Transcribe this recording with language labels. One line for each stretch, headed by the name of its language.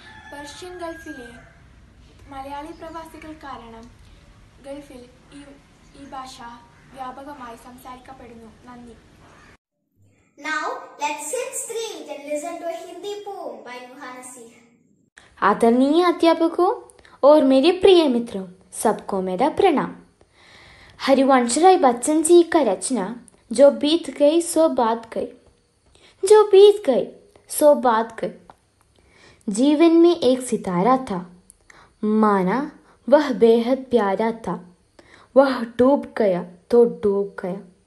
Malayalam: Persian ഗൾഫിലെ മലയാളി പ്രവാസികൾ കാരണം ഗൾഫിൽ ഈ ഭാഷ വ്യാപകമായി സംസാരിക്കപ്പെടുന്നു. നന്ദി.
English: Now let's sit straight and listen to a Hindi poem by Nuha Nasir.
Hindi: आदरणीय अध्यापकों और मेरे प्रिय मित्रों, सबको मेरा प्रणाम। हरिवंश राय बच्चन जी का रचना जो बीत गई सो बात गई, जो बीत गई सो बात गई। जीवन में एक सितारा था, माना वह बेहद प्यारा था, वह डूब गया तो डूब गया।